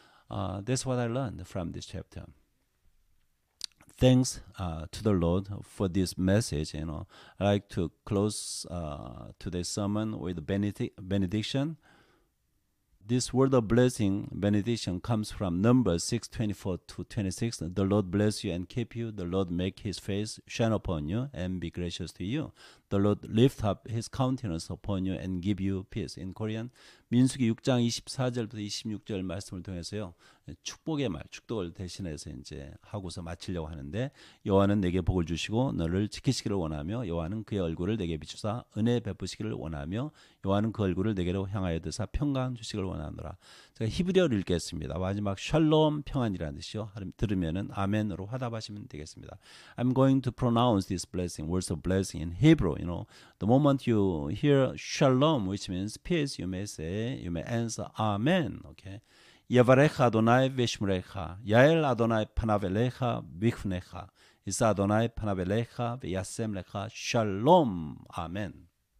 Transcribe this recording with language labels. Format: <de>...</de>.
<en>That's what I learned from this chapter. Thanks to the Lord for this message, I'd like to close today's sermon with a benediction. This word of blessing, benediction, comes from Numbers 6:24-26. The Lord bless you and keep you. The Lord make his face shine upon you and be gracious to you. The Lord lift up his countenance upon you and give you peace. In Korean,</en> <ko>민수기 6장 24절부터 26절 말씀을 통해서요. 축복의 말, 축복을 대신해서 이제 하고서 마치려고 하는데 여호와는 내게 복을 주시고 너를 지키시기를 원하며 여호와는 그의 얼굴을 내게 비추사 은혜 베푸시기를 원하며 여호와는 그 얼굴을 내게로 향하여 드사 평강 주시기를 원하노라. 제가 히브리어를 읽겠습니다. 마지막 샬롬 평안이라는 뜻이요. 들으면은 아멘으로 화답하시면 되겠습니다.</ko> <en>I'm going to pronounce this blessing, words of blessing in Hebrew. The moment you hear shalom, which means peace, you may answer amen. Okay.</en> <he>יברך אדוני וישמרך, יעל אדוני פניו אליך ויחנך, יישא אדוני פניו אליך וישם לך שלום. אמן.</he>